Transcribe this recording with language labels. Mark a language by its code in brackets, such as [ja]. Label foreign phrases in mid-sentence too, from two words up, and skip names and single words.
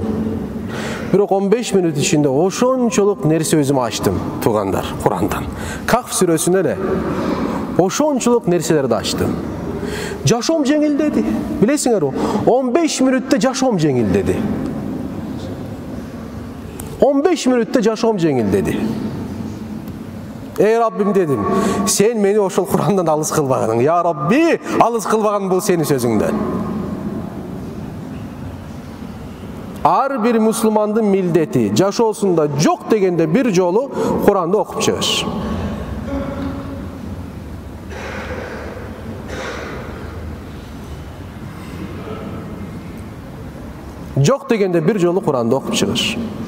[ky] Бирок 15 минут ичинде ошончолук нерсе өзүм ачтым, туугандар, Курандан. Каф сүрөсүнөн эле ошончолук нерселерди ачтым. Жашоом жеңилдеди. Билесиңерби? 15 минутта жашоом жеңилдеди. 15 минутта жашоом жеңилдеди. Эй Раббим дедим, сен мени ошол Курандан алыс кылбаганың. [ar] يا ربي, [ky] алыс кылбаган бул сенин сөзүңдөн. Ар бир мусулмандын милдети жашоосунда жок дегенде бир жолу Куранды окуп чыгыш. Жок дегенде бир жолу Куранды окуп чыгыш.